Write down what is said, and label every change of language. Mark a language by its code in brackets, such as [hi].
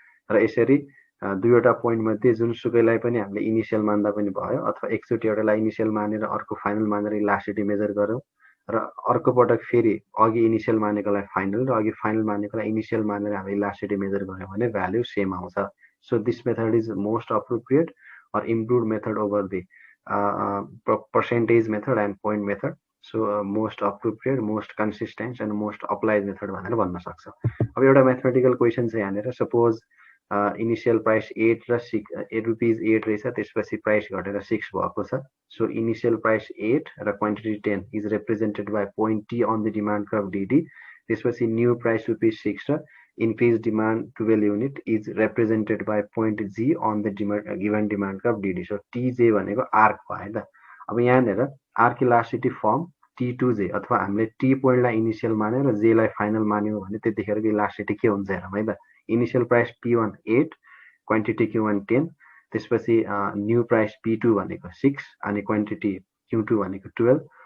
[ne] र यसरी दुईवटा पोइन्ट मध्ये जुनसुकैलाई पनि हामीले इनिशियल मान्दा पनि भयो, अथवा एकचोटि एउटालाई इनिशियल मानेर अर्को फाइनल मानेर इलास्टिसिटी मेजर गरौँ र अर्को पटक फेरि अघि इनिशियल मानेकोलाई फाइनल र अघि फाइनल मानेकोलाई इनिशियल मानेर हामीले इलास्टिसिटी मेजर गऱ्यौँ भने भ्यालु सेम आउँछ। [en] So this method is most appropriate or improved method over the percentage method and point method. So most appropriate, most consistent and most applied method [ne] भनेर भन्न सक्छ। अब एउटा म्याथमेटिकल क्वेसन छ यहाँनिर। सपोज इनिशियल प्राइस 8 र 6 ₹8 रहेछ, त्यसपछि प्राइस घटेर 6 भएको छ। [en] So initial price 8 र quantity 10 is represented by point T on the demand curve DD। [ne] त्यसपछि [en] New price ₹6 र increased demand 12 unit is represented by point G on the given demand curve DD. [ne] So TJ भनेको arc भयो त। अब यहाँनिर arc elasticity form T2J, अथवा हामीले T पोइन्टलाई initial मान्यो र J लाई फाइनल मान्यो भने त्यतिखेरको इलास्टिसिटी के हुन्छ हेरौँ है त। Initial price P1 8, quantity Q1 10, त्यसपछि न्यू प्राइस P2 भनेको 6 अनि क्वान्टिटी Q2 भनेको 12।